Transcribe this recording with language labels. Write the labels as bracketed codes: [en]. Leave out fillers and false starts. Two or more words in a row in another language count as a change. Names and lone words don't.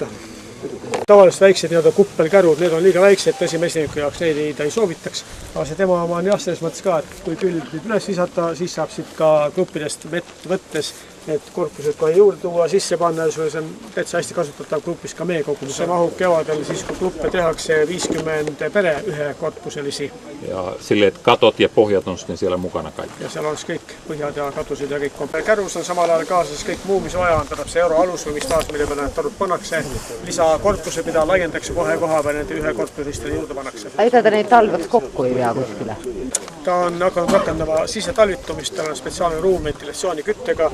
[et] Tavaliselt väiksed kuppelkärud, need on liiga väiksed, tõsi mesiniku jaoks neid ei soovitaks. Aga see tema oma on jah, selles mõttes ka, et kui külg üles visata, siis saab siit ka gruppidest vett võttes need korpused kohe juurde tuua, sisse panna ja see on täitsa hästi kasutatav grupis ka mee kogumus. See mahub kevadel siis, kui gruppe tehakse 50 pere ühe korpuselisi. [fi] Ja sille, että katot ja pohjat on sitten siellä mukana kaikki. [et] Ja seal oleks kõik põhjad ja katusid ja kõik. Kärus on samal ajal kaasas kõik muu, mis vaja on, tähendab see euroalus või mis taas, mille peale need tarud pannakse. Lisakorpuse, mida laiendatakse kohe koha peal, nende ühe korpusistele juurde pannakse. Aida ta neid talveks kokku ei pea kuskile? Ta on hakanud rakendama sisetalvitumist, tal on spetsiaalne ruum ventilatsiooniküttega.